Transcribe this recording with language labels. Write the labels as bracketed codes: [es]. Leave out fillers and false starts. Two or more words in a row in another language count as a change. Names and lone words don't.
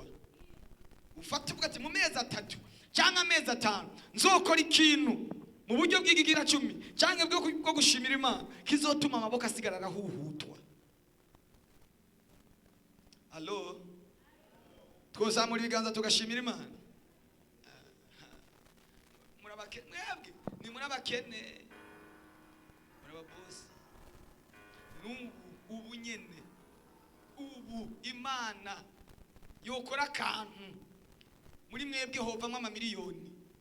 [rn] Ufata uvuga ati mu mezi 3 cyangwa amezi 5 nzokora ikintu mu buryo bw'igigira 10 cyangwa bwo gushimira Imana kizotuma amaboko asigara arahuhutwa. Allo twozamura ibiganza tugashimira Imana. Murabakene mwebwe ni murabakene murababosi ubu nyene ubu Imana yokora akantu muri mwebwe hovamwe amamiliyoni.